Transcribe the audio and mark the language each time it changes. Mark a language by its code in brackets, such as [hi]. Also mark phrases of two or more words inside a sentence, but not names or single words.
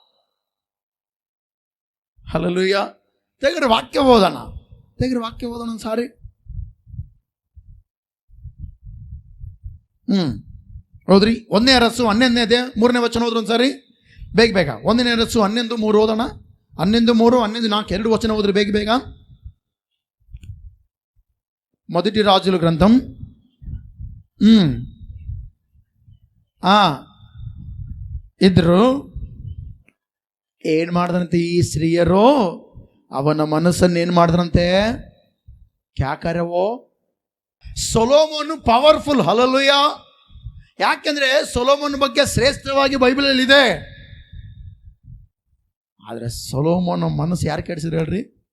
[kn] ಹಲ್ಲೆಲೂಯಾ. ತೆಗ್ರಿ ವಾಕ್ಯ ಓದೋಣ ಒಂದ್ಸಾರಿ. ಹೌದ್ರಿ. 1ನೇ ಅರಸು 11ನೇ 3ನೇ ವಚನ ಹೋದ್ರು ಒಂದ್ಸಾರಿ ಬೇಗ. 1ನೇ ಅರಸು 11:3 ಓದೋಣ. 11:3, 11:4 2 ವಚನ ಹೋದ್ರಿ ಬೇಗ. [te] మొదటి రాజుల గ్రంథం ఇద్దరు [kn] ಏನು ಮಾಡಿದ್ರಂತೆ ಈ ಸ್ತ್ರೀಯರು? ಅವನ ಮನಸ್ಸನ್ನು ಏನು ಮಾಡಿದ್ರಂತೆ? ಕ್ಯಾಕರವೋ ಸೊಲೊಮೋನ್ ಪವರ್ಫುಲ್. ಹಲ್ಲೆಲೂಯಾ. ಯಾಕೆಂದ್ರೆ ಸೊಲೊಮೋನ್ ಬಗ್ಗೆ ಶ್ರೇಷ್ಠವಾಗಿ ಬೈಬಲಲ್ಲಿ ಇದೆ. ಆದರೆ ಸೊಲೊಮೋನ್ ಮನಸ್ಸು ಯಾರು ಕೆಡಿಸಿದ್ರು ಹೇಳ್ರಿ?